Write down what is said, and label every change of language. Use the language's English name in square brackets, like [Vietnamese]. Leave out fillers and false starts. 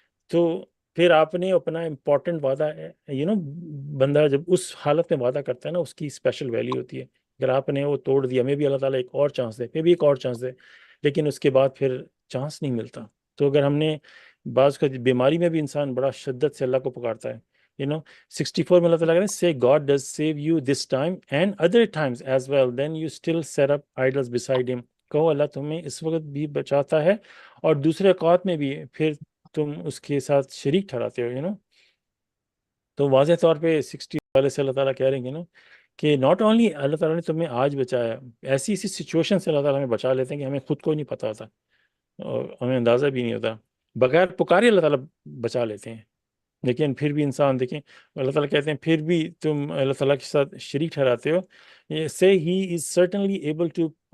[Urdu] تو پھر آپ نے اپنا امپورٹنٹ وعدہ بندہ جب اس حالت میں وعدہ کرتا ہے نا، اس کی اسپیشل ویلیو ہوتی ہے. اگر آپ نے وہ توڑ دیا، ہمیں بھی اللہ تعالیٰ ایک اور چانس دے، پھر بھی ایک اور چانس دے، لیکن اس کے بعد پھر چانس نہیں ملتا. تو اگر ہم نے بعض کا بیماری میں بھی انسان بڑا شدت سے اللہ کو پکارتا ہے. [English] 64 [Urdu] میں اللہ تعالیٰ کہتے ہیں [English] say God does save you this time and other times as well, then you still set up idols beside him. [Urdu] کہو اللہ تمہیں اس وقت بھی بچاتا ہے اور دوسرے اوقات میں بھی پھر تم اس کے ساتھ شریک ٹھہراتے ہو. تو واضح طور پہ 60 والے سے اللہ تعالیٰ کہہ رہے ہیں کہ [English] not only [Urdu] اللہ تعالیٰ نے تمہیں آج بچایا، ایسی ایسی سچویشن سے اللہ تعالیٰ ہمیں بچا لیتے ہیں کہ ہمیں خود کو نہیں پتا ہوتا اور ہمیں اندازہ بھی نہیں ہوتا، بغیر پکارے اللہ تعالیٰ بچا لیتے ہیں۔ لیکن پھر بھی انسان دیکھیں، اللہ تعالیٰ کہتے ہیں پھر بھی تم اللہ تعالیٰ کے ساتھ شریک ٹھہراتے ہو، [English] سے ہی is certainly able to